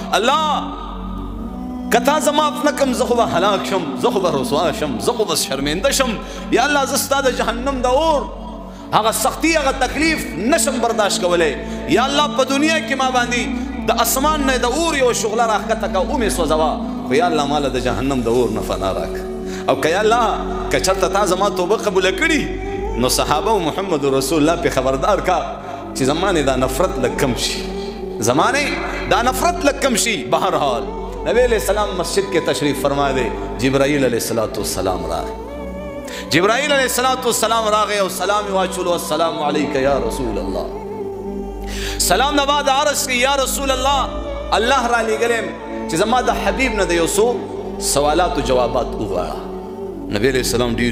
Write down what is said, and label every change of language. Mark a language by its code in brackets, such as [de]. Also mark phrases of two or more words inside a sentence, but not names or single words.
[ps] الله کتا زما نکم زه خو به هلاک شم زه خو به رسوا شم زه خو به شرمنده شم یا الله زه ستا د جهنم د اور هغه سختی هغه تکلیف نشم برداشت کولی یا الله په دنیا کې ما باندې د اسمان نه د اور یو شغله راښکته کا ومې سوځوه خو یا الله ماله د جهنم د اور نه فنا راکړه او که یا الله که چرته تا زما توبه قبوله کړي نو صحابه و محمد [ar] رسول الله [ps] پې خبردار کا چې زمانې دا نفرت لږ کم شي زمانې دا نفرت لږ کم شي بهرحال نبی [ar] علیہ السلام [ps] مسجد کې تشریف فرما دے جبرائیل [ar] علیہ السلام [ps] راغی جبرائیل [ar] علیہ السلام [ps] راغی او سلام واچولو [ar] السلام علیک یا رسول اللہ [ps] سلام نه بعد عرض کی [ar] یا رسول الله [ps] الله را لېږلم چې زما د حبیب نه د یو څو سوالات و جوابات وغواړه نبی [ar] علیہ السلام [ps] ډیر